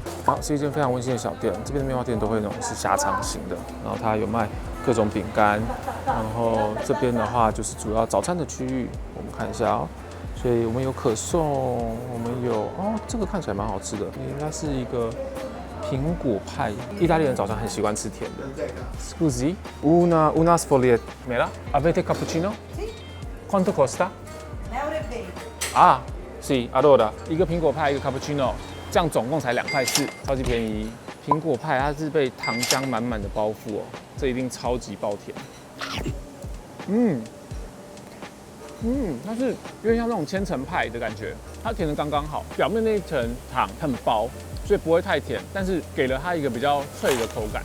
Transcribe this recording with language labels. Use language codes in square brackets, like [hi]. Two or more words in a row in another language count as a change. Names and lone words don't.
[zh] 好，是一间非常温馨的小店，这边的面包店都会那种是狭长型的，然后它有卖各种饼干，然后这边的话就是主要早餐的区域，我们看一下哦。所以我们有可颂，我们有哦，这个看起来蛮好吃的，应该是一个苹果派。意大利人早上很习惯吃甜的。 [it] Scusi, una sfoglietta. Mela, avete cappuccino? Sì. Quanto costa? €1,20. Ah, sì, allora [zh] 一个苹果派，一个 cappuccino， 这样总共才2块4，超级便宜。苹果派它是被糖浆满满的包覆哦，这一定超级爆甜。它是有点像那种千层派的感觉，它甜的刚刚好，表面那一层糖很薄，所以不会太甜，但是给了它一个比较脆的口感。